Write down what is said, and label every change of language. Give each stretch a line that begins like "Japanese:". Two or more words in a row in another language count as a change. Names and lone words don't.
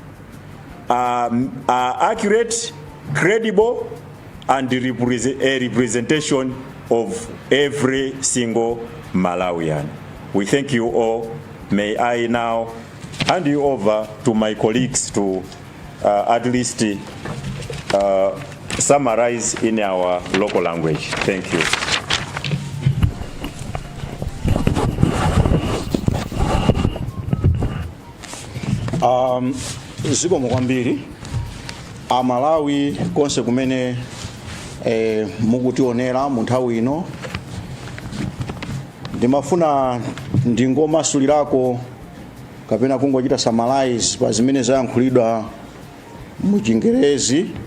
English: are accurate, credible, and a representation of every single Malawian. We thank you all. May I now hand you over to my colleagues to at least summarize in our local language. Thank you.
Nyanja: Zikomo kwambiri Amalawi konse kumene mukutionera mu nthawi ino, ndimafuna ndingomasulirako kapena kungochita summarize pa zimene zayankhulidwa mu Chingerezi.